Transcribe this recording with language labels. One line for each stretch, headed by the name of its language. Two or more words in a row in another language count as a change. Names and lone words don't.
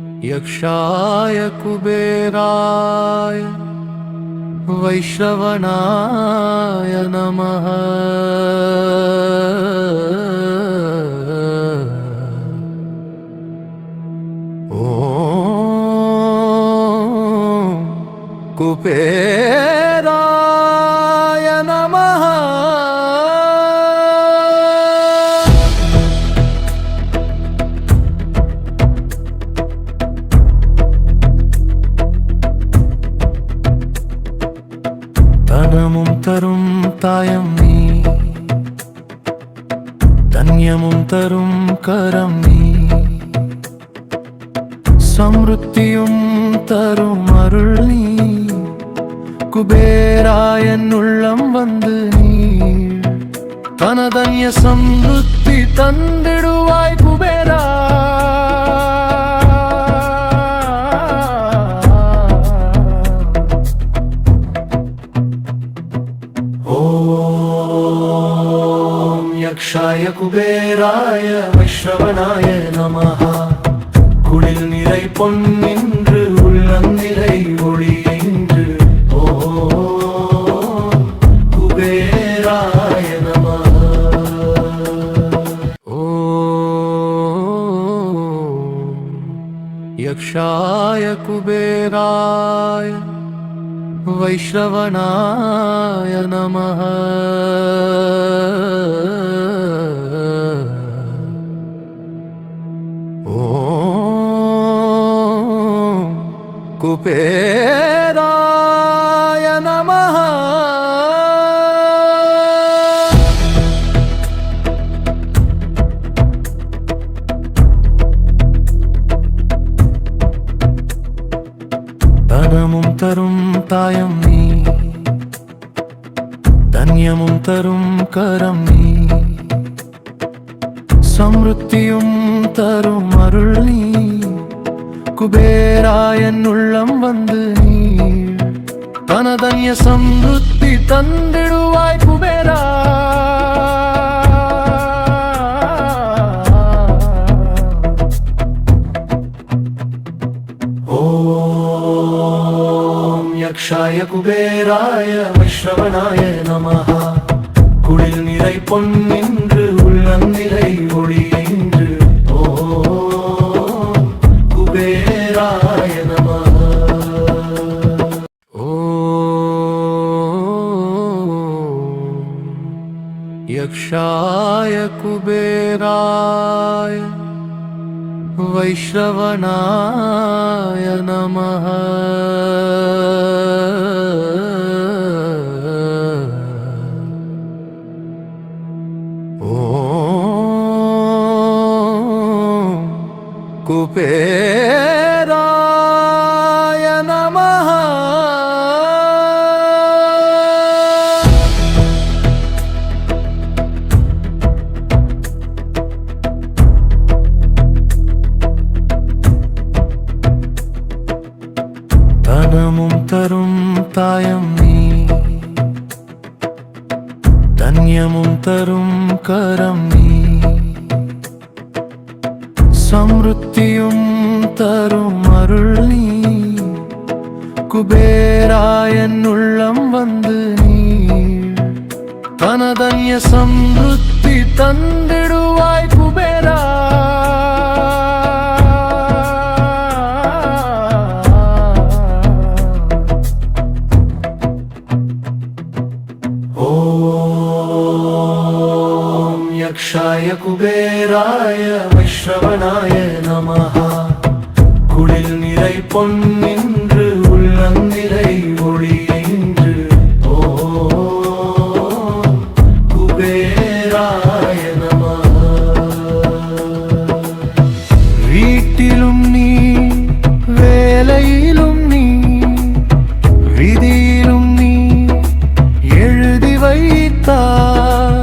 Sanskrit: यक्षाय कुबेराय वैश्रवणाय नमः। ॐ कुबेराय नमः।
Tamil: தனமும் தரும் தாயம் நீ, தன்யமும் தரும் கரம் நீ, சம்ருத்தியும் தரும் அருள் நீ. குபேராயன் உள்ளம் வந்து நீ தனதன்ய சம்ருத்தி தந்திடுவாய் குபேரா.
Sanskrit: यक्षाय कुबेराय वैश्रवणाय नमः।
Tamil: குளில் நிறை பொன்னின்று உள்ளந்திரை ஒளியின்று ஓ
Sanskrit: कुबेराय नमः। यक्षाय कुबेराय वैश्रवणाय नमः। ॐ कुबेराय नमः।
Tamil: தனமும் தரும் தாயம் நீ, தன்யமும் தரும் கரம் நீ, சம்ருத்தியும் தரும் அருள் நீ. குபேராயன் உள்ளம் வந்து நீ தனதன்ய சம்ருத்தி தந்திடுவாய் குபேரா.
Sanskrit: यक्षाय कुबेराय वैश्रवणाय नमः।
Tamil: குளில் நிறை பொன்னின்று உள்ளந்திரை ஒளியின்று ஓ
Sanskrit: कुबेराय नमः। यक्षाय कुबेराय वैश्रवणाय नमः। कुबेराय नमः।
Tamil: தனமும் தரும் தாயம் நீ, தன்யமும் தரும் கரம் நீ, சம்ருத்தியும் தரும் அருள் நீ. குபேராயன் உள்ளம் வந்து நீ தனதன்ய சம்ருத்தி தந்திடுவாய் குபேரா.
Sanskrit: यक्षाय कुबेराय वैश्रवणाय नमः।
Tamil: குளில் நிறை பொன்னின்று உள்ளந்திரை ஒளியின்று ஓ
Sanskrit: कुबेराय नमः।
Tamil: வீட்டிலும் நீ, வேலையிலும் நீ, விதியிலும் நீ எழுதி வைத்தாய்.